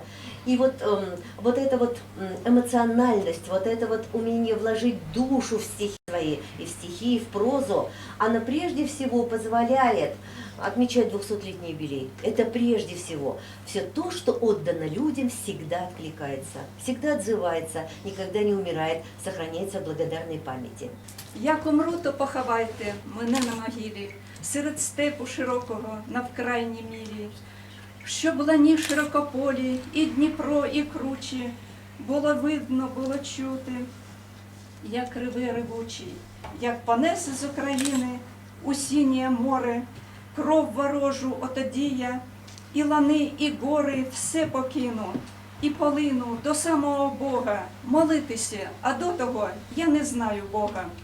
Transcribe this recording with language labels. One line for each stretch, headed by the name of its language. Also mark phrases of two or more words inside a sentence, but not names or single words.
Russian: И вот эта вот эмоциональность, вот это вот умение вложить душу в стихи свои, и в стихи, и в прозу, она прежде всего позволяет отмечать 200-летний юбилей, это прежде всего все то, что отдано людям, всегда откликается, всегда отзывается, никогда не умирает, сохраняется в благодарной памяти.
Ukrainian: Як умру, то поховайте мене на могилі, серед степу широкого, на вкрайній мілі, щоб лані широкополі, і Дніпро, і кручі, було видно, було чути, як риви ревучі, як понесе з України у синє море, кров ворожу отодія, і лани, і гори все покину, і полину до самого Бога, молитися, а до того я не знаю Бога.